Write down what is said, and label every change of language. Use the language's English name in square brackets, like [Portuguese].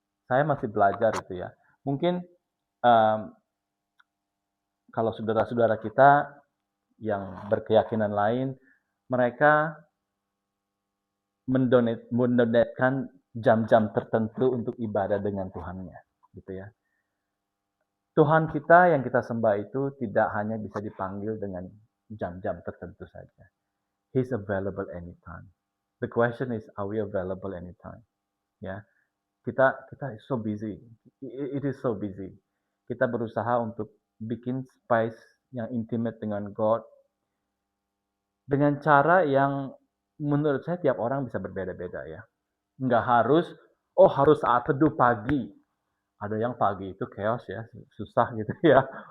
[Indonesian] Saya masih belajar itu ya. Mungkin kalau saudara-saudara kita yang berkeyakinan lain, mereka mendonetkan jam-jam tertentu untuk ibadah dengan Tuhannya, gitu ya. Tuhan kita yang kita sembah itu tidak hanya bisa dipanggil dengan jam-jam tertentu saja. [English] He's available anytime. The question is, are we available anytime? [Indonesian] Ya, kita [English] is so busy. It is so busy. [Indonesian] Kita berusaha untuk bikin space yang intimate dengan God dengan cara yang menurut saya tiap orang bisa berbeda-beda ya. Nggak harus, oh harus saat teduh pagi. Ada yang pagi itu chaos ya, susah gitu ya.